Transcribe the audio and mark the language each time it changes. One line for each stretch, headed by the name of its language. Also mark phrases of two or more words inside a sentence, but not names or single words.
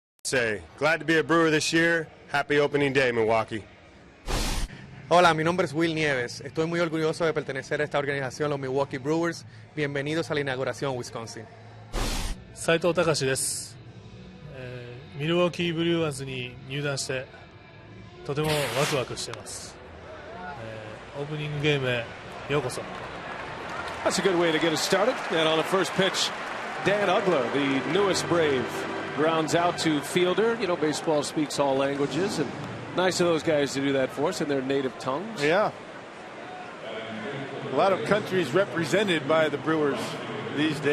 English: say, glad to be a Brewer this year. Happy opening day, Milwaukee.
Spanish: Hola, mi nombre es Will Nieves. Estoy muy orgulloso de pertenecer a esta organización, los Milwaukee Brewers. Bienvenidos a la inauguración, Wisconsin.
Japanese: 斉藤隆です、ミルウォーキーブリュワーズに入団してとてもワクワクしています、オープニングゲームへようこそ。
English: That's a good way to get us started. And on the first pitch, Dan Ugler, the newest Brave, grounds out to fielder. You know, baseball speaks all languages, and nice of those guys to do that for us in their native tongues. Yeah. A lot of countries represented by the Brewers these days.